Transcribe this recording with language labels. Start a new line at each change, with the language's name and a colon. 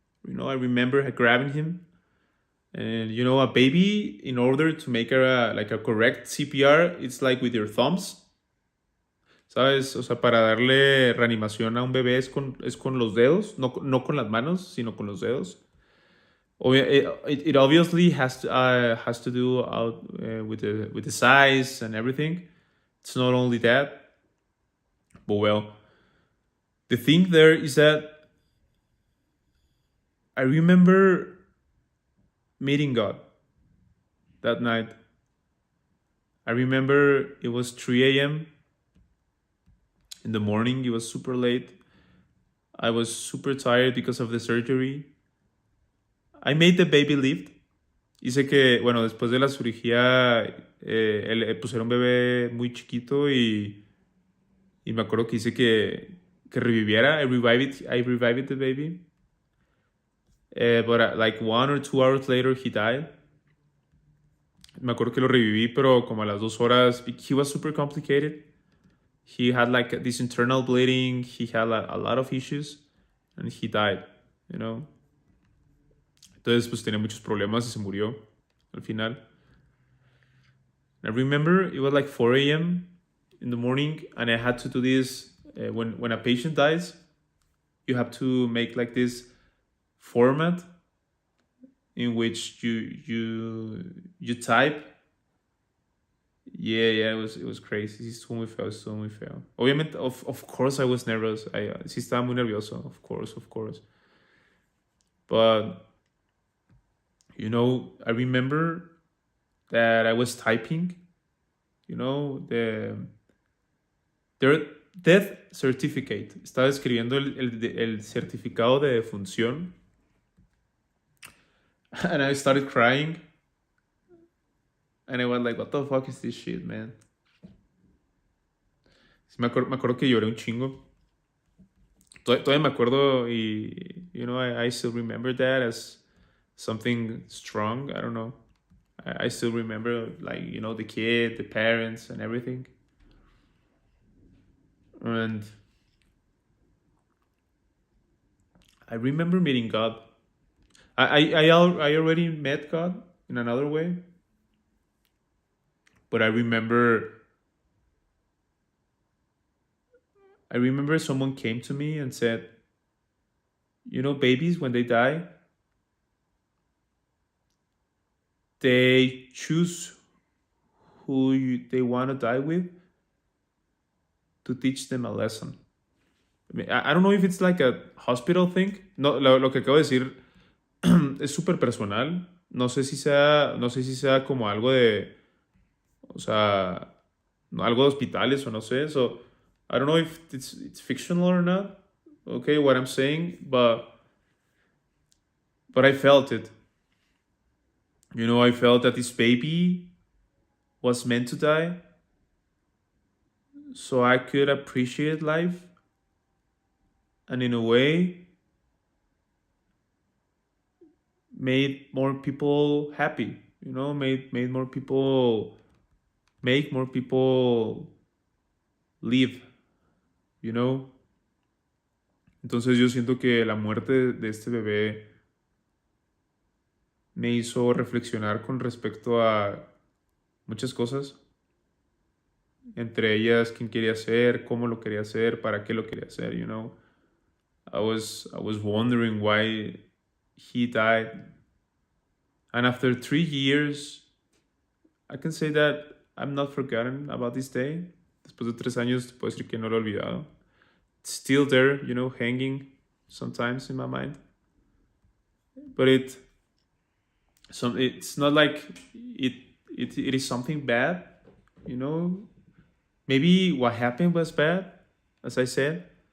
English: I remember grabbing him. And, a baby, in order to make a correct CPR, it's like with your thumbs.
Spanish: ¿Sabes? O sea, para darle reanimación a un bebé es con los dedos, no con las manos, sino con los dedos.
English: It obviously has to do with the size and everything. It's not only that, but well, the thing there is that I remember meeting God that night. I remember it was 3 a.m. in the morning. It was super late. I was super tired because of the surgery. I made the baby live.
Spanish: Hice que, bueno, después de la cirugía, era un bebé muy chiquito y me acuerdo que hice que reviviera.
English: I revived the baby. But like 1 or 2 hours later, he died.
Spanish: Me acuerdo que lo reviví, pero como a las 2 horas,
English: he was super complicated. He had this internal bleeding. He had a lot of issues, and he died,
Spanish: Entonces, pues tenía muchos problemas y se murió al final.
English: I remember it was 4 a.m. in the morning, and I had to do this. When a patient dies, you have to make this format in which you type. Yeah, it was crazy.
Spanish: Estuvo muy feo. Obviamente,
English: of course I was nervous.
Spanish: Sí estaba muy nervioso,
English: of course. But, I remember that I was typing, their death certificate.
Spanish: Estaba escribiendo el certificado de defunción.
English: And I started crying. And I was like, what the fuck is this shit, man?
Spanish: Sí, me acuerdo que lloré un chingo. Todavía me acuerdo y,
English: I still remember that as something strong. I don't know. I still remember, the kid, the parents, and everything. And I remember meeting God. I already met God in another way. But I remember someone came to me and said, babies, when they die, they choose who they want to die with to teach them a lesson. I don't know if it's a hospital thing.
Spanish: No, lo que acabo de decir es súper personal. No sé si sea como algo de, o sea, algo de hospitales o no sé.
English: So I don't know if it's fictional or not. Okay, what I'm saying, but I felt it. I felt that this baby was meant to die so I could appreciate life. And in a way, made more people happy, made more people, make more people live,
Spanish: Entonces yo siento que la muerte de este bebé me hizo reflexionar con respecto a muchas cosas, entre ellas quién quería ser, cómo lo quería hacer, para qué lo quería hacer,
English: I was wondering why he died. And after 3 years, I can say that I'm not forgotten about this day.
Spanish: Después de 3 años, te puedo decir que no lo he olvidado.
English: It's still there, hanging sometimes in my mind. But it's not like it is something bad, Maybe what happened was bad, as I said.